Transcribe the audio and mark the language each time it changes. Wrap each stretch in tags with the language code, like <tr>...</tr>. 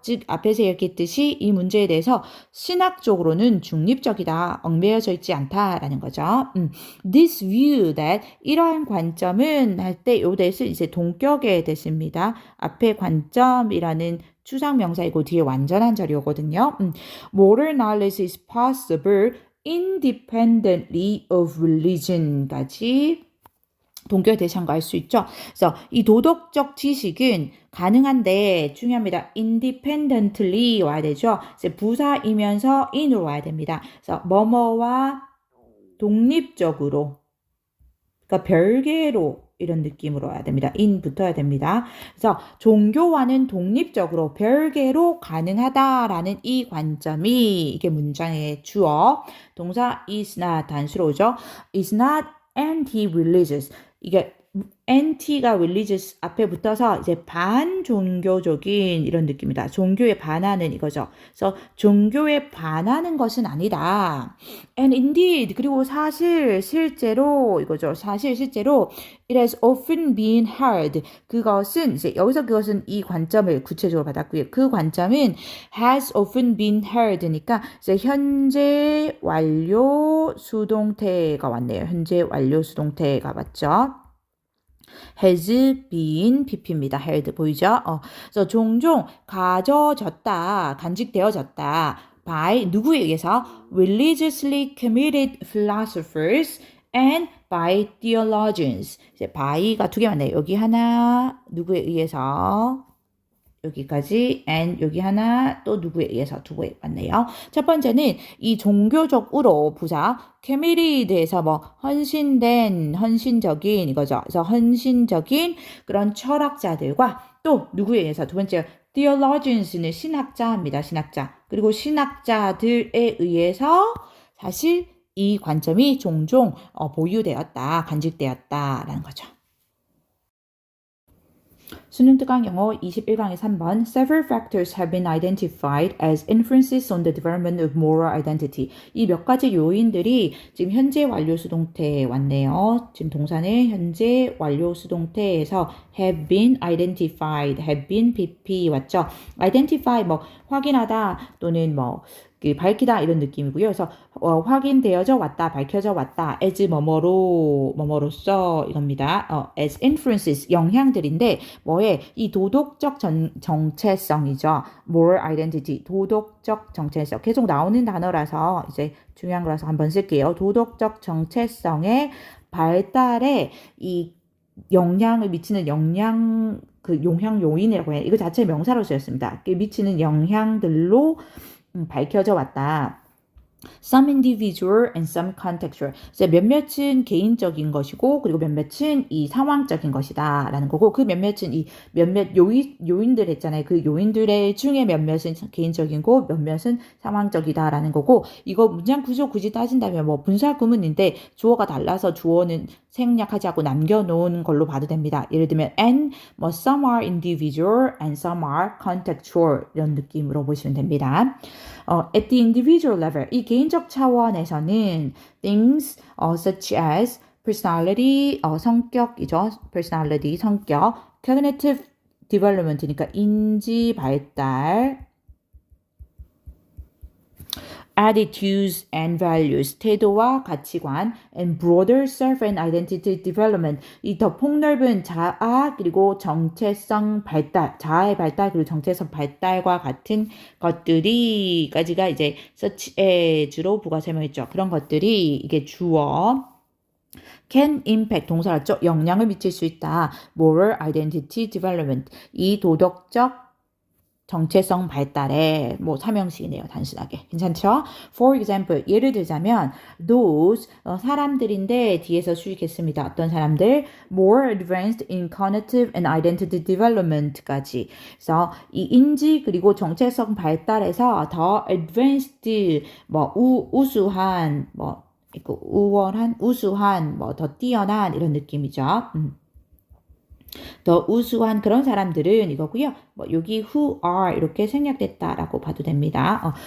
<ko>즉 앞에서 얘기했듯이 이 문제에 대해서 신학적으로는 중립적이다. 얽매여져 있지 않다라는 거죠.</ko> <en>This view that</en> <ko>이러한 관점은 할 때 요 대신 이제 동격의 대시입니다. 앞에 관점이라는 추상명사이고 뒤에 완전한 자료거든요.</ko> <en>Moral knowledge is possible independently of religion</en> <ko>까지 동결 대상과 할 수 있죠. 그래서 이 도덕적 지식은 가능한데 중요합니다. independently 와야 되죠. 이제 부사이면서 in으로 와야 됩니다. 그래서 뭐뭐와 독립적으로, 그러니까 별개로 이런 느낌으로 와야 됩니다. in 붙어야 됩니다. 그래서 종교와는 독립적으로 별개로 가능하다라는 이 관점이 이게 문장의 주어. 동사 is not 단수로 오죠.</ko> <en>is not anti-religious.</en> <ko>이게 anti가 religious 앞에 붙어서 이제 반종교적인 이런 느낌이다. 종교에 반하는 이거죠. 그래서 종교에 반하는 것은 아니다.</ko> <en>And indeed,</en> <ko>그리고 사실, 실제로 이거죠. 사실, 실제로</ko> <en>it has often been held.</en> <ko>그것은 이제 여기서 그것은 이 관점을 구체적으로 받았고요. 그 관점은 has often been held니까 이제 현재 완료 수동태가 왔네요. 현재 완료 수동태가 맞죠.</ko> <en>has been pp입니다.</en> <ko>held 보이죠? 그래서 종종 가져졌다, 간직되어졌다. by 누구에 의해서</ko> <en>religiously committed philosophers and by theologians.</en> <ko>이제 by가 두 개 맞네요. 여기 하나 누구에 의해서 여기까지 and 여기 하나 또 누구에 의해서 두 개 맞네요. 첫 번째는 이 종교적으로 부자 캐밀이 대해서 뭐 헌신적인 이거죠. 그래서 헌신적인 그런 철학자들과 또 누구에 의해서 두 번째 theologians는 신학자입니다. 신학자. 그리고 신학자들에 의해서 사실 이 관점이 종종 보유되었다, 간직되었다라는 거죠. 수능 특강 영어 21강의 3번</ko> <en>Several factors have been identified as influences on the development of moral identity.</en> <ko>이 몇 가지 요인들이 지금 현재 완료 수동태에 왔네요. 지금 동사는 현재 완료 수동태에서 have been identified, have been PP 왔죠. identify 뭐 확인하다 또는 뭐 밝히다 이런 느낌이고요. 그래서 확인되어져 왔다, 밝혀져 왔다, as 뭐뭐로서 이겁니다. as influences 영향들인데 뭐에 이 도덕적 정체성이죠. moral identity 도덕적 정체성 계속 나오는 단어라서 이제 중요한 거라서 한번 쓸게요. 도덕적 정체성의 발달에 이 영향을 미치는 영향 요인이라고 해요. 이거 자체 명사로 쓰였습니다. 미치는 영향들로 밝혀져 왔다.</ko> <en>Some individual and some contextual.</en> <ko>이제 몇몇은 개인적인 것이고 그리고 몇몇은 이 상황적인 것이다 라는 거고 그 몇몇은 이 몇몇 요인들 했잖아요. 그 요인들의 중에 몇몇은 개인적이고 몇몇은 상황적이다 라는 거고 이거 문장 구조 굳이 따진다면 뭐 분사 구문인데 주어가 달라서 주어는 생략하지 않고 남겨놓은 걸로 봐도 됩니다. 예를 들면</ko> <en>and 뭐 some are individual and some are contextual</en> <ko>이런 느낌으로 보시면 됩니다.</ko> <en>At the individual level</en> <ko>이 개인적 차원에서는</ko> <en>things such as personality</en> <ko>성격이죠. personality 성격</ko> <en>cognitive development</en> <ko>그러니까 인지 발달</ko> <en>attitudes and values,</en> <ko>태도와 가치관,</ko> <en>and broader self and identity development,</en> <ko>이 더 폭넓은 자아 그리고 정체성 발달, 자아의 발달 그리고 정체성 발달과 같은 것들이까지가 이제 such as로 부가 설명했죠. 그런 것들이 이게 주어.</ko> <en>can impact 동사였죠.</en> <ko>영향을 미칠 수 있다. moral identity development, 이 도덕적 정체성 발달에 뭐 삼형식이네요. 단순하게. 괜찮죠?</ko> <en>For example,</en> <ko>예를 들자면 those 사람들인데 뒤에서 수식했습니다. 어떤 사람들?</ko> <en>more advanced in cognitive and identity development까지.</en> <ko>그래서 이 인지 그리고 정체성 발달에서 더 advanced 뭐 우수한 뭐 우월한 우수한 뭐 더 뛰어난 이런 느낌이죠. 더 우수한 그런 사람들은 이거고요. 뭐 여기 who are 이렇게 생략됐다라고 봐도 됩니다.</ko>